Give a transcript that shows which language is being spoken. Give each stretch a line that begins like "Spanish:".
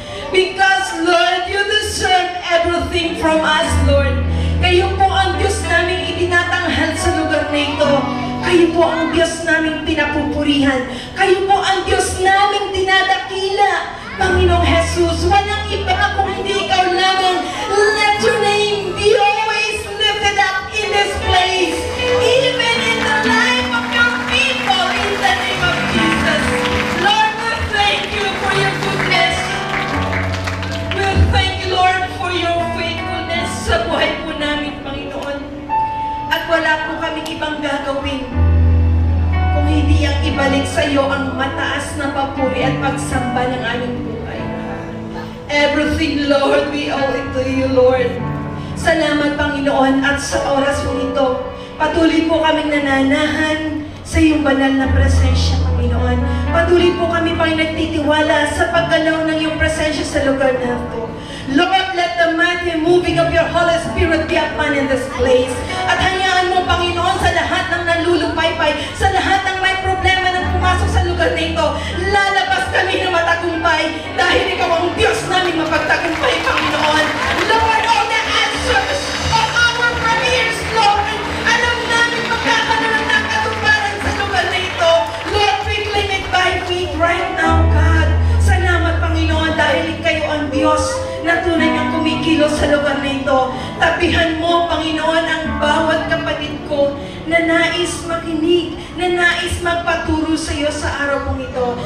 English: Because, Lord, you deserve everything from us, Lord.
Filipino: Kayo po ang Diyos naming itinatanghal sa lugar na ito. Kayo po ang Diyos naming pinapupurihan. Kayo po ang Diyos naming dinadakila. Panginoong Jesus, walang iba kung hindi ikaw lamang.
English: Let your name be always lifted up in this place, even in the life of your people, in the name of Jesus. Lord, we thank you for your goodness. We thank you, Lord, for your faithfulness
Filipino: sa buhay po namin,
English: Panginoon.
Filipino: At wala po kaming ibang gagawin kung hindi ang ibalik sa iyo ang mataas na papuri at pagsamba ng aming buhay.
English: Everything, Lord, we owe it to you, Lord.
Filipino: Salamat, Panginoon, at sa oras mo ito, patuloy po kaming nananahan sa iyong banal na presensya, Panginoon. Patuloy po kami pang nagtitiwala sa paggalaw ng iyong presensya sa lugar na ito.
English: Lord, let the mighty moving of your Holy Spirit be upon in this place.
Filipino: At hayaan mo, Panginoon, sa lahat ng nalulupaypay, sa lahat ng may problema na pumasok sa lugar na ito, lalabas kami na matagumpay dahil ikaw ang Diyos namin mapagtagumpay, Panginoon. Lord,
English: all the answers of our prayers,
Filipino: Lord, alam namin magkakaroon ng katuparan sa lugar na ito.
English: Lord, we claim it by faith right now, God.
Filipino: Salamat, Panginoon, dahil kayo ang Diyos na tunay ang kumikilos sa lugar na ito. Tabihan mo, Panginoon, ang bawat kapatid ko na nais makinig, na nais magpaturo sa iyo sa araw kong ito.